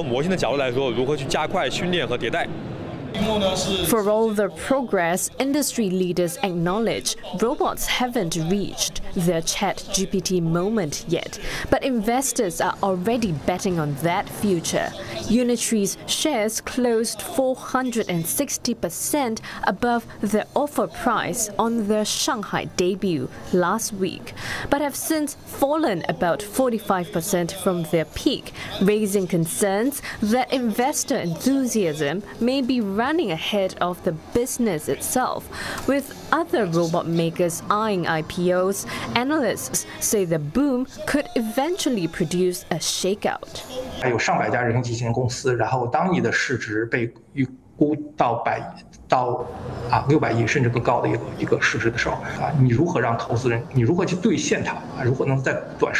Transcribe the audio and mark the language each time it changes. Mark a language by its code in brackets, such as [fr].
[zh] 我们会需要收集更多的这部分数据，这也是为什么我们开发了不少这种数据采集的，然后的这种工具，从模型的角度来说，如何去加快训练和迭代。 [en] For all the progress, industry leaders acknowledge robots haven't reached their ChatGPT moment yet. But investors are already betting on that future. Unitree's shares closed 460% above their offer price on their Shanghai debut last week, but have since fallen about 45% from their peak, raising concerns that investor enthusiasm may be running ahead of the business itself. With other robot makers eyeing IPOs, analysts say the boom could eventually produce a shakeout. [zh] 估到百到啊六百亿甚至更高的一个市值的时候啊，你如何让投资人，你如何去兑现它啊？如何能在短时